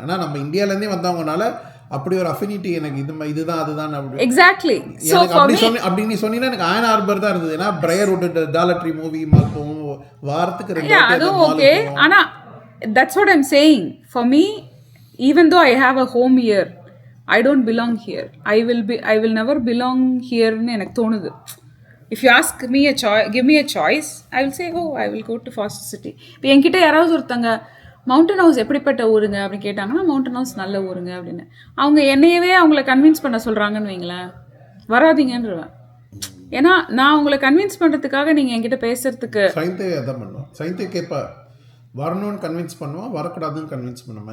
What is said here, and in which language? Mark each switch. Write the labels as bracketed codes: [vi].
[ta] ஆனால் நம்ம இந்தியாவிலேருந்தே வந்தவங்கனால அப்படி ஒரு அஃபினிட்டி எனக்கு இதுதான் அதுதான் அப்படி. எக்ஸாக்ட்லி. அப்படி நீ சொன்னீங்கன்னா எனக்கு ஆயன் ஹார்பர் தான் இருந்தது. ஏன்னா பிரையர்வுட் டாலர் ட்ரீ மூவி மால் போவோம், வாரத்துக்கு 2 அதுவும் ஓகே. ஆனால் [en] That's what I'm saying. For me even though I have a home here, I don't belong here. I will never belong here [ta] ன்னு எனக்கு தோணுது. [en] If you ask me give me a choice, I will say, oh, I will go to Foster City. [ta] இப்போ என்கிட்ட யாராவது ஒருத்தங்க mountain house எப்படிப்பட்ட ஊருங்க அப்படின்னு கேட்டாங்கன்னா மவுண்டன் ஹவுஸ் நல்ல ஊருங்க அப்படின்னு. அவங்க என்னையவே அவங்கள கன்வின்ஸ் பண்ண சொல்கிறாங்கன்னு வைங்களேன், வராதிங்கன்றவேன். ஏன்னா நான் உங்களை கன்வின்ஸ் பண்ணுறதுக்காக நீங்கள் என்கிட்ட பேசுறதுக்கு சைன்தே அதான் பண்ணுவோம். சைன்தே கேட்பா வரணும்னு கன்வின்ஸ் பண்ணுவோம், வரக்கூடாதுன்னு கன்வின்ஸ் பண்ணுவோம்.